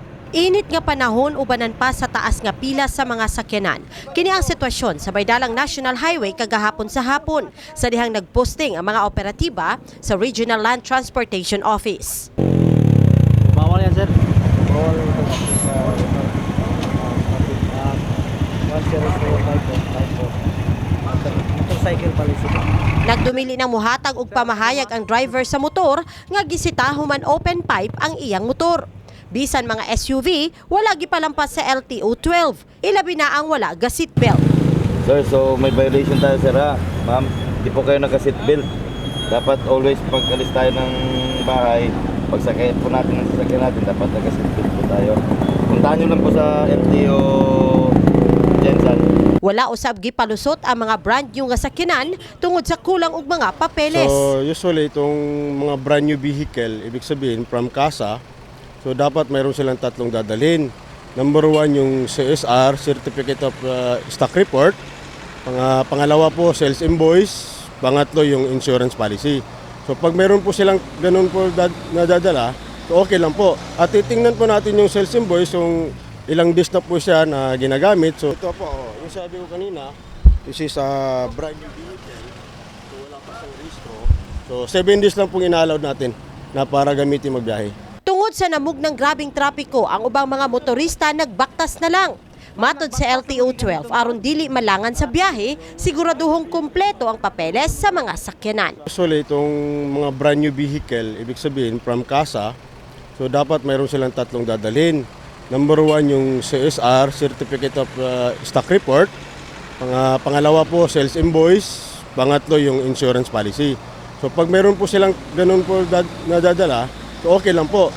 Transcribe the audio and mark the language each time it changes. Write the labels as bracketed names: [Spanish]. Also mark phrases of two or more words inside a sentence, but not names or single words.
[Cebuano] Init nga panahon ubanan pa sa taas nga pila sa mga sakyanan. Kini ang sitwasyon sa Baydalang National Highway kagahapon sa hapon sa dihang nagposting ang mga operatiba sa Regional Land Transportation Office. [Filipino] Bawal yan, sir. Bawal ito sa [English] motorcycle policy. [Cebuano] Nagdumili ng muhatag og pamahayag ang driver sa motor nga gisita human open pipe ang iyang motor. Bisan mga SUV, wala gipalampas sa LTO-12. Ilabi na ang wala ga seatbelt. [Filipino] Sir, so may violation tayo, sir, ha? Ma'am, di po kayo naka-seatbelt. Dapat always pag alis tayo ng bahay, pagsakay po natin ng sasakyan natin, dapat naka-seatbelt po tayo. Puntahan nyo lang po sa LTO Jensen. [Cebuano] Wala usab gipalusot ang mga [English] brand new [Cebuano] nga sakyanan tungod sa kulang og mga papeles. [Filipino] So usually itong mga [English] brand new vehicle, [Filipino] ibig sabihin from kasa, so dapat mayroon silang tatlong dadalhin. Number 1 yung CSR, [English] Certificate of Stock Report. [Filipino] Pangalawa po, [English] sales invoice. [Filipino] Pangatlo yung [English] insurance policy. [Filipino] So pag mayroon po silang ganun po nadadala, so okay lang po. At titingnan po natin yung [English] sales invoice, [Filipino] yung ilang days na po siya na ginagamit. So ito po, yung sabi ko kanina, [English] this is a brand new vehicle. [Filipino] So wala pa siyang registro. So 7 days lang pong ina-allowed natin na para gamitin magbiyahe. [Cebuano] Tungod sa namug ng grabing trapiko, ang ubang mga motorista nagbaktas na lang. Matod sa LTO-12, aron dili malangan sa biyahe, siguraduhong kumpleto ang papeles sa mga sakyanan. [Filipino] Usually itong mga [English] brand new vehicle, [Filipino] ibig sabihin from kasa, so dapat mayroon silang tatlong dadalhin. Number 1 yung CSR, [English] Certificate of Stock Report. [Filipino] Pangalawa po, [English] sales invoice. [Filipino] Pangatlo yung [English] insurance policy. [Filipino] So pag mayroon po silang ganun po nadadala, so okay lang po.